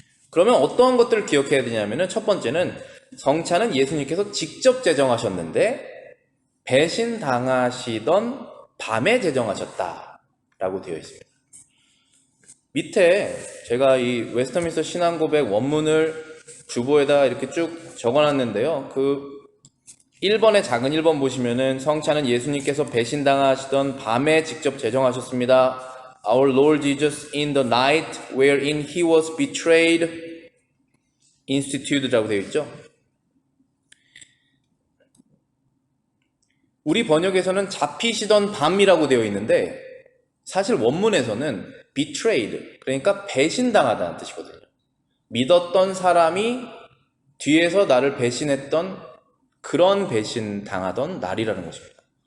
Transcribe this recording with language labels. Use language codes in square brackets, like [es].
[ko] 그러면 어떠한 것들을 기억해야 되냐면 첫 번째는 성찬은 예수님께서 직접 제정하셨는데 배신당하시던 밤에 제정하셨다라고 되어 있습니다. 밑에 제가 이 웨스터민스터 신앙고백 원문을 주보에다 이렇게 쭉 적어놨는데요. 그 1번의 작은 1번 보시면은 성찬은 예수님께서 배신당하시던 밤에 직접 제정하셨습니다. [en] Our Lord Jesus in the night wherein he was betrayed instituted라고 [ko] 되어 있죠. 우리 번역에서는 잡히시던 밤이라고 되어 있는데 사실 원문에서는 betrayed, 그러니까 배신당하다는 뜻이거든요. 믿었던 사람이 뒤에서 나를 배신했던 그런 배신당하던 날이라는 것입니다.